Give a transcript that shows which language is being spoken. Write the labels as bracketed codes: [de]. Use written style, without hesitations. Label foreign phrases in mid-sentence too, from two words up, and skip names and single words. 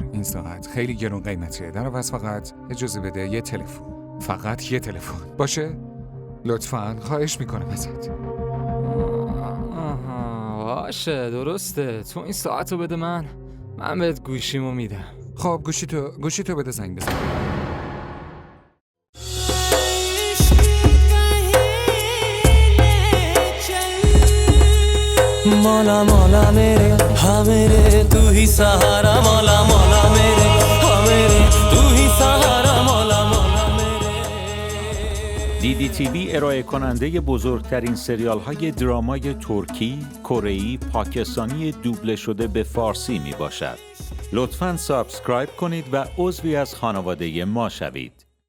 [fa] این ساعت خیلی گرون قیمتیه. در عوض فقط اجازه بده یه تلفن. فقط یه تلفن باشه؟ لطفاً خواهش میکنم ازت. باشه درسته. تو این ساعتو بده من بهت گوشیمو میدم. خب گوشی تو بده زنگ بزن. [hi] मौला मौला मेरे हाँ मेरे तू ही सहारा मौला मौला मेरे हाँ मेरे तू ही सहारा मौला मौला मेरे. [fa] DDTV ارائه کننده بزرگترین سریال های درامای ترکی، کره‌ای، پاکستانی دوبله شده به فارسی می باشد. لطفاً سابسکرایب کنید و عضوی از خانواده ما شوید.